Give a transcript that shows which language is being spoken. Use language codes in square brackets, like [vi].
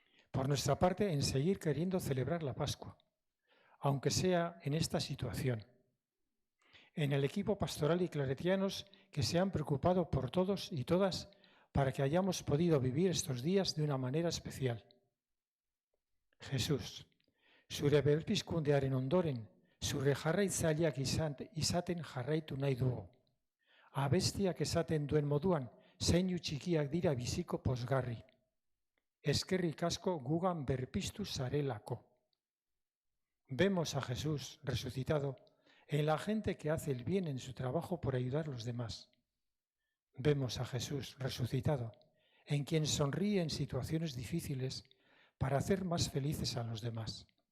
[es] Por nuestra parte, en seguir queriendo celebrar la Pascua, aunque sea en esta situación. En el equipo pastoral y claretianos que se han preocupado por todos y todas para que hayamos podido vivir estos días de una manera especial. [eu] Jesús, zure berpizkundearen ondoren, zure jarraitzaileak izaten jarraitu nahi dugu. Abestiak esaten duen moduan, zeinu txikiak dira biziko pozgarri. Eskerrik asko gugan berpiztu zarelako. [es] Vemos a Jesús resucitado en la gente que hace el bien en su trabajo por ayudar a los demás. Vemos a Jesús resucitado en quien sonríe en situaciones difíciles para hacer más felices a los demás.